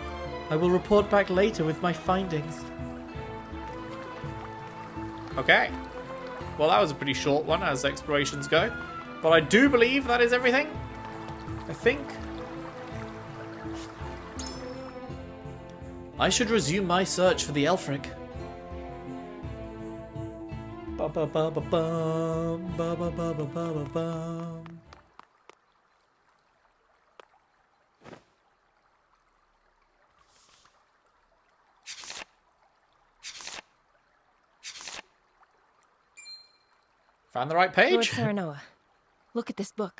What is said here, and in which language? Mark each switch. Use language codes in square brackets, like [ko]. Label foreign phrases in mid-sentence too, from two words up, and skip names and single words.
[en] I will report back later with my findings. Okay. Well, that was a pretty short one as explorations go. But I do believe that is everything. I think. I should resume my search for the Elfric. Ba-ba-ba-ba-bum, ba-ba-ba-ba-ba-bum. Found the right page? Lord Serenoa, look at this book.